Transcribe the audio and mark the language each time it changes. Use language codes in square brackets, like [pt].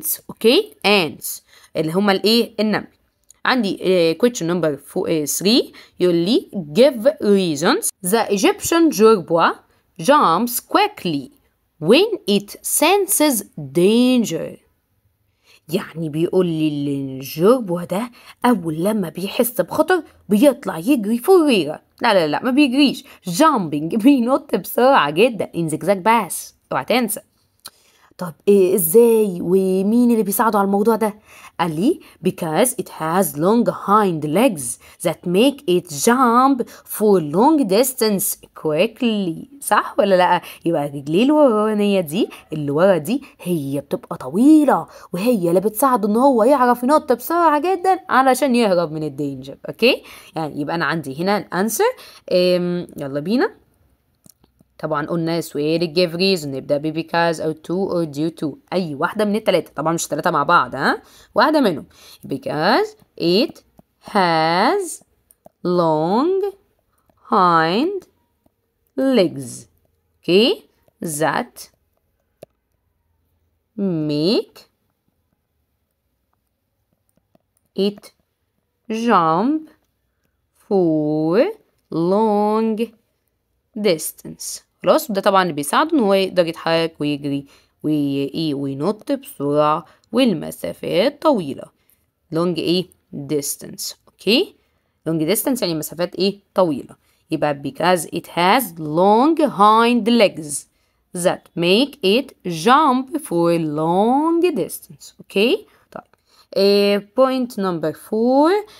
[ar] اوكي ants اللي هما الايه النمل. عندي [en] question number 3 [ar] يقول لي [en] give reasons the Egyptian jerboa jumps quickly when it senses danger. [ar] يعني بيقول لي الجربوع ده أول لما بيحس بخطر بيطلع يجري فريرة. لا ما بيجريش، jumping، بينط بسرعة جدا [en] in zigzag pass، [ar] اوعى تنسى. طب إيه ازاي ومين اللي بيساعده على الموضوع ده؟ قال لي [en] because it has long hind legs that make it jump for long distance quickly. [ar] صح ولا لا؟ يبقى الرجلين الورانية دي اللي ورا دي هي بتبقى طويلة، وهي اللي بتساعده ان هو يعرف ينط بسرعة جدا علشان يهرب من الدينجر. اوكي، يعني يبقى انا عندي هنا الانسر. يلا بينا. طبعا قلنا سؤال give reason نبدأ ب because أو to or due to، أي واحدة من التلاتة، طبعا مش تلاتة مع بعض، واحدة منهم. [en] because it has long hind legs okay that make it jump for long distance. [ar] خلاص، وده طبعا اللي بيساعده ان هو يقدر يتحرك ويجري وينط بسرعة والمسافات طويلة. [en] long distance. [ar] اوكي، [en] long distance [ar] يعني مسافات طويلة. يبقى [en] because it has long hind legs that make it jump for a long distance. Okay, [ar] طيب [en] point number 4.